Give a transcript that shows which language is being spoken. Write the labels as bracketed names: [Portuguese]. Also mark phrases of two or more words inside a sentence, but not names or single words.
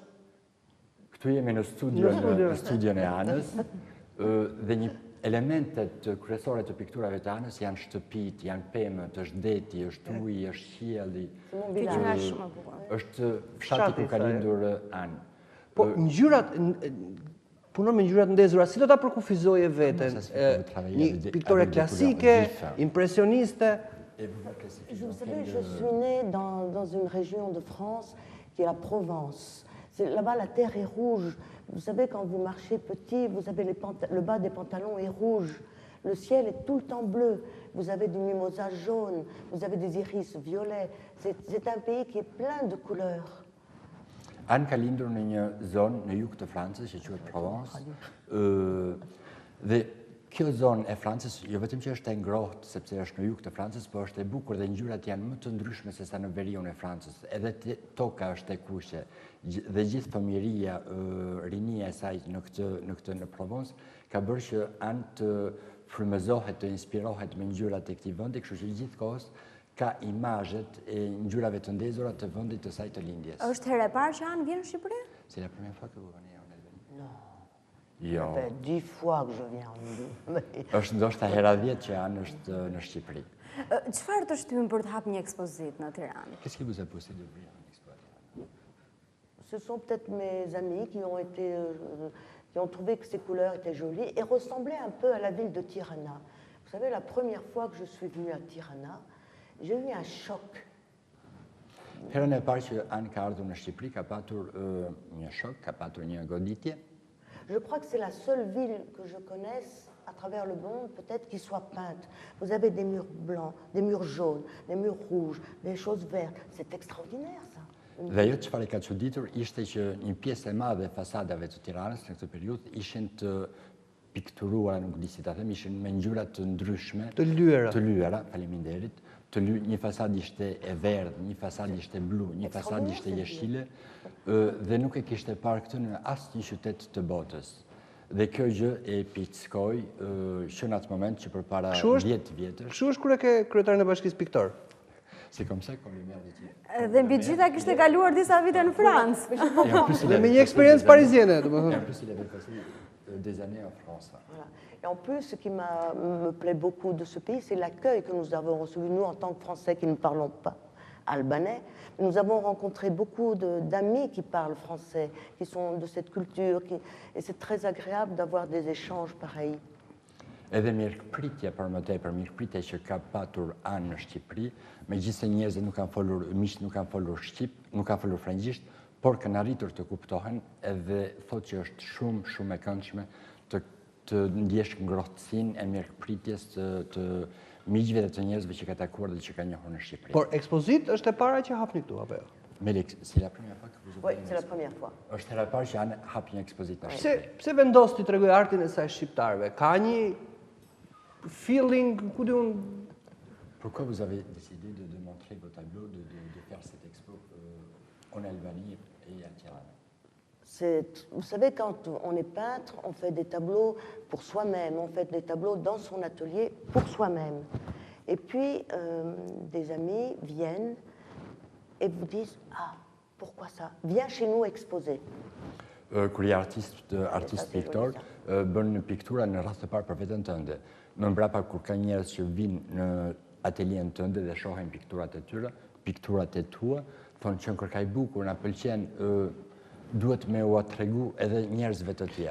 [Albanian] këtu jemi në studion e Anës dhe një elementet kryesore të pikturave të Anës janë shtëpit, janë pemët, është deti, është uji, është qielli. Kjo që nga shumë e bukur. Është fshati ku ka lindur Anë. Po ngjyrat punon me ngjyrat ndezura, si do ta përkufizoje veten? Një piktore klasike, impresioniste. [French] Vous savez, je suis née dans une région de France qui est la Provence. Là-bas, la terre est rouge. Vous savez, quand vous marchez petit, vous avez le bas des pantalons est rouge. Le ciel est tout le temps bleu. Vous avez du mimosa jaune. Vous avez des iris violets. C'est un pays qui est plein de couleurs. [Albanian] Anë ka lindur në një zonë në jug të Francës që quhet Provence. Dhe kjo zonë e Francës, jo vetëm që është e ngrohtë sepse është në jug të Francës, por është e bukur dhe ngjyrat janë më të ndryshme se sa në veriun e Francës. Edhe toka është e kuqe dhe gjithë fëmijëria, rinia e saj në Provence ka bërë që Anë të frymëzohet, të inspirohet me ngjyrat e këtij vendi, kështu që gjithkohës ka imazhet e ngjyrave të ndezura të vendit të saj të lindjes. Është herë e parë që Anë vjen në Shqipëri? [French] C'est la première fois que vous venez en Albanie? Non. [Albanian] Jo. [French] Ça fait 10 fois que je viens en Italie. [Albanian] Është ndoshta hera 10 që Anë është në Shqipëri. Çfarë të shtym për të hapur një ekspozitë në Tiranë? [French] Qu'est-ce qui vous a poussé d'ouvrir une expo à Tirana? Ce sont peut-être mes amis qui ont trouvé que ces couleurs étaient jolies et ressemblaient un peu à la ville de Tirana. Vous savez, la première fois que je suis venue à Tirana, j'ai eu un choc. [Albanian] Herën e parë që Anë ka ardhur në Shqipëri, ka patur një shok, ka patur një goditje. [French] Je crois que c'est la seule ville que je connaisse à travers le monde, peut-être qui soit peinte. Vous avez des murs blancs, des murs jaunes, des murs rouges, des choses vertes. C'est extraordinaire, ça. [Albanian] Dhe ajo çfarë ka çuditur ishte që një pjesë e madhe e fasadave të Tiranës në këtë periudhë ishin të pikturuara, nuk di si ta them, ishin me ngjyra të ndryshme, Të lyera. Të lyera, faleminderit. Një fasad ishte e verdhë, një fasad ishte blu, një fasad ishte jeshile, dhe nuk e kishte parë këtë në asnjë qytet të botës. Dhe kjo gjë e pickoi që në atë moment që përpara 10 vjetësh. Kështu është kur e ke kryetarin e bashkisë piktor. [French] C'est comme ça qu'on lui met des titres. [Albanian] Dhe mbi gjitha kishte kaluar disa vite në Francë. Dhe me një eksperiencë parisienne, domethënë. [French] En plus, il avait passé des années en France. Voilà. Et en plus, ce qui me plaît beaucoup de ce pays, c'est l'accueil que nous avons reçu, nous, en tant que Français qui ne parlons pas albanais. Nous avons rencontré beaucoup d'amis qui parlent français, qui sont de cette culture, et c'est très agréable d'avoir des échanges pareils. [Albanian] Edhe mirëpritja për më tepër, mirëpritja që ka patur Anë në Shqipëri, megjithëse njerëzit nuk kanë folur miq, nuk kanë folur shqip, nuk kanë folur frëngjisht, por kanë arritur të kuptohen edhe thotë që është shumë e këndshme të ndjesh ngrohtësinë e mirëpritjes të miqve dhe të njerëzve që ka takuar dhe që ka njohur në Shqipëri. Por ekspozit është e para që hapni këtu apo jo? Melek, [French] c'est la première fois que vous Oui, ouvrez c'est la première fois. [Albanian] Është hera e parë që Anë hap një ekspozit në Shqipëri. Pse vendos ti tregoj artin e saj shqiptarëve? Ka një feeling, ku diun. [French] Pourquoi vous avez décidé de montrer vos tableaux, de faire cette expo en Albanie et à Tirana? Vous savez, quand on est peintre, on fait des tableaux pour soi-même, on fait des tableaux dans son atelier pour soi-même. Et puis, des amis viennent et vous disent « Ah, pourquoi ça? Viens chez nous exposer. » [Albanian] Kur je artist piktor, bën në piktura në rast të parë për veten tënde. Më mbrapa kur ka njerëz që vinë në atelien tënde dhe shohin pikturat e tyre, pikturat e tua, thonë që kërkaj bukur, na pëlqen, duhet me ua tregu edhe njerëzve të tjerë.